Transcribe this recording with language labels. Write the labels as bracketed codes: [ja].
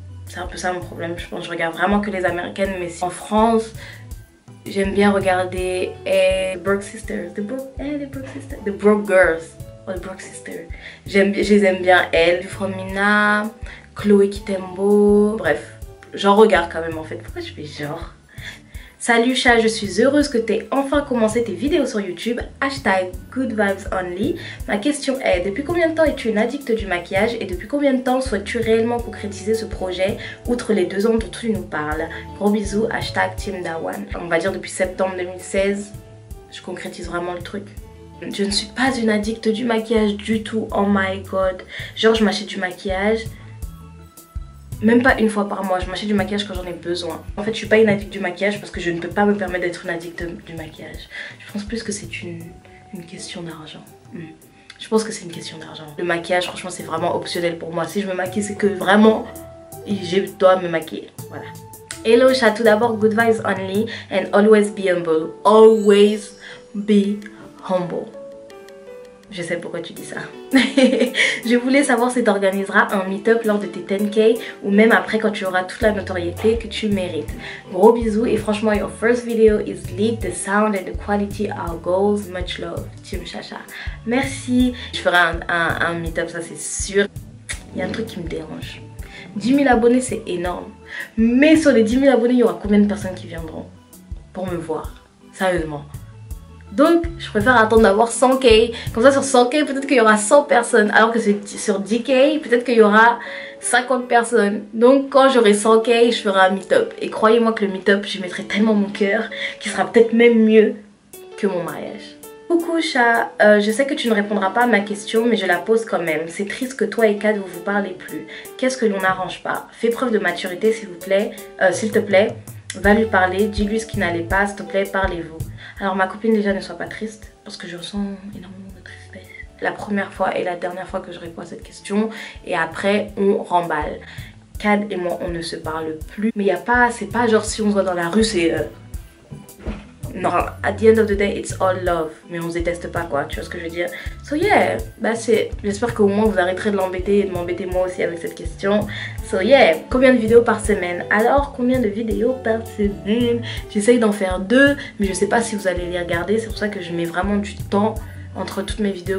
[fr] C'est un peu ça mon problème, je pense que je regarde vraiment que les américaines. Mais en France, j'aime bien regarder The Broke Sisters, The Broke Girls, or The Broke Sisters. Je les aime bien, elles, Fromina, Chloé Kitembo, bref, j'en regarde quand même en fait. Pourquoi je fais genre? Salut chat, je suis heureuse que tu aies enfin commencé tes vidéos sur YouTube. [en] Hashtag Good Vibes Only. [fr] Ma question est, depuis combien de temps es-tu une addicte du maquillage et depuis combien de temps souhaites-tu réellement concrétiser ce projet outre les 2 ans dont tu nous parles? Gros bisous, hashtag Team Dawan. On va dire depuis septembre 2016, je concrétise vraiment le truc. Je ne suis pas une addicte du maquillage du tout, [en] oh my god. [fr] Genre je m'achète du maquillage même pas une fois par mois, je m'achète du maquillage quand j'en ai besoin. En fait, je suis pas une addict du maquillage parce que je ne peux pas me permettre d'être une addict du maquillage. Je pense plus que c'est une question d'argent. Je pense que c'est une question d'argent. Le maquillage, franchement, c'est vraiment optionnel pour moi. Si je me maquille, c'est que vraiment, je dois me maquiller. Voilà. Hello chat, tout d'abord, [en] Good Vibes Only and always be humble. Always be humble. [fr] Je sais pourquoi tu dis ça. Je voulais savoir si tu organiseras un meet-up lors de tes 10K ou même après quand tu auras toute la notoriété que tu mérites. Gros bisous et franchement, [en] your first video is lit, the sound and the quality are goals. Much love, [fr] Team Chacha. Merci. Je ferai un meet-up, ça c'est sûr. Il y a un truc qui me dérange. 10 000 abonnés, c'est énorme. Mais sur les 10 000 abonnés, il y aura combien de personnes qui viendront pour me voir? Sérieusement. Donc, je préfère attendre d'avoir 100K. Comme ça, sur 100K, peut-être qu'il y aura 100 personnes. Alors que sur 10K, peut-être qu'il y aura 50 personnes. Donc, quand j'aurai 100K, je ferai un meet-up. Et croyez-moi que le meet-up, je mettrai tellement mon cœur qu'il sera peut-être même mieux que mon mariage. Coucou chat, je sais que tu ne répondras pas à ma question, mais je la pose quand même. C'est triste que toi et Kad vous vous parlez plus. Qu'est-ce que l'on n'arrange pas? Fais preuve de maturité s'il te plaît. Va lui parler, dis-lui ce qui n'allait pas, s'il te plaît, parlez-vous. Alors ma copine déjà ne sois pas triste parce que je ressens énormément de tristesse. La première fois et la dernière fois que je réponds à cette question et après on remballe. Kad et moi on ne se parle plus. Mais il y a pas, c'est pas genre si on se voit dans la rue c'est... [en] Non, at the end of the day it's all love. [fr] Mais on se déteste pas quoi, tu vois ce que je veux dire. [en] So yeah, [fr] bah c'est... J'espère qu'au moins vous arrêterez de l'embêter et de m'embêter moi aussi avec cette question. [en] So yeah, [fr] combien de vidéos par semaine? Alors combien de vidéos par semaine? J'essaye d'en faire 2, mais je sais pas si vous allez les regarder. C'est pour ça que je mets vraiment du temps entre toutes mes vidéos.